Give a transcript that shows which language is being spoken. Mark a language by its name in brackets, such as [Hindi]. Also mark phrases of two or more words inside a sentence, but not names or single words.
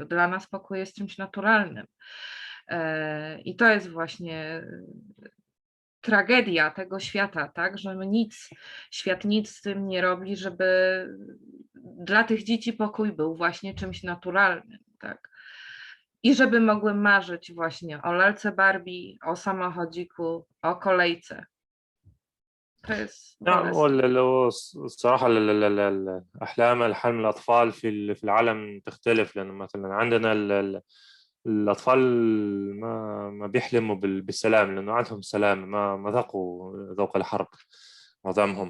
[Polish] Dla nas pokój jest czymś naturalnym i to jest właśnie tragedia tego świata, tak, że świat nic z tym nie robi, żeby dla tych dzieci pokój był właśnie czymś naturalnym, tak. I żeby mogły marzyć właśnie o lalce Barbie, o samochodziku, o kolejce. To jest [Arabic] الصراحة حلم الأطفال في العالم تختلف، لأن مثلا عندنا الأطفال ما بيحلموا بالسلام، لأنه عندهم سلام، ما ذاقوا ذوق الحرب معظمهم.